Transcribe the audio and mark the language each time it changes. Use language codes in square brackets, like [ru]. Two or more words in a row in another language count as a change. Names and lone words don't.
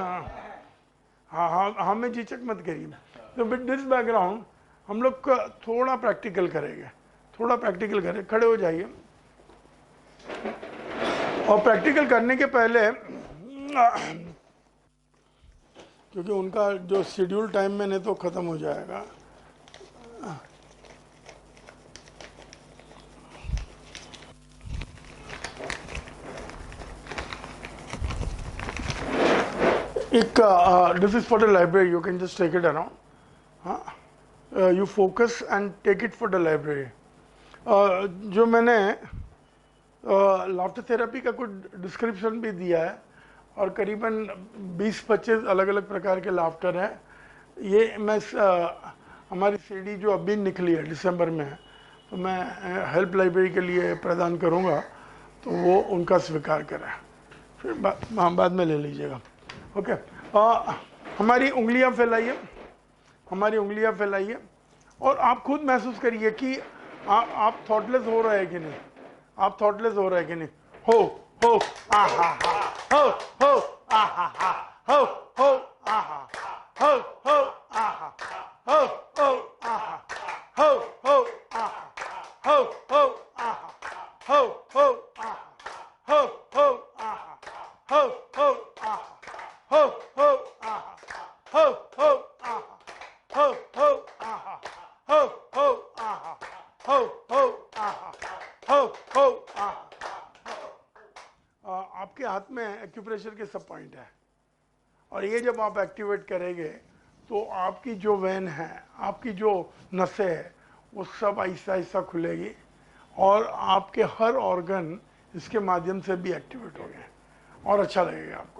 [hi] हाँ हाँ, हमें झिझक मत करिए। तो [en] with this background [hi] हम लोग थोड़ा प्रैक्टिकल करेंगे, थोड़ा प्रैक्टिकल करें। खड़े हो जाइए। और प्रैक्टिकल करने के पहले, क्योंकि उनका जो शेड्यूल टाइम में नहीं तो ख़त्म हो जाएगा, [en] this is for the library, you can just take it around. You focus and take it for the library. [hi] जो मैंने [en] laughter therapy [hi] का कुछ डिस्क्रिप्शन भी दिया है, और करीबन 20-25 अलग अलग प्रकार के लाफ्टर हैं। ये मैं हमारी सीडी जो अभी निकली है दिसंबर में, तो मैं [en] help library [hi] के लिए प्रदान करूँगा, तो वो उनका स्वीकार करें, फिर बाद में ले लीजिएगा। ओके। हमारी उंगलियां फैलाइए, हमारी उंगलियां फैलाइए, और आप खुद महसूस करिए कि आप थॉटलेस हो रहे हैं कि नहीं, आप थॉटलेस हो रहे हैं कि नहीं। हो आहा हो आहा हो आहा हो आहा हो आहा हो आहा हो आहा हो आहा हो आहा हो आहा हो आहा हो आहा हो आहा हो आहा हो आहा। आपके हाथ में एक्यूप्रेशर के सब पॉइंट है, और ये जब आप एक्टिवेट करेंगे तो आपकी जो वेन है, आपकी जो नसें है, वो सब आहिस्ता आहिस्ता खुलेगी, और आपके हर ऑर्गन इसके माध्यम से भी एक्टिवेट होंगे, और अच्छा लगेगा आपको।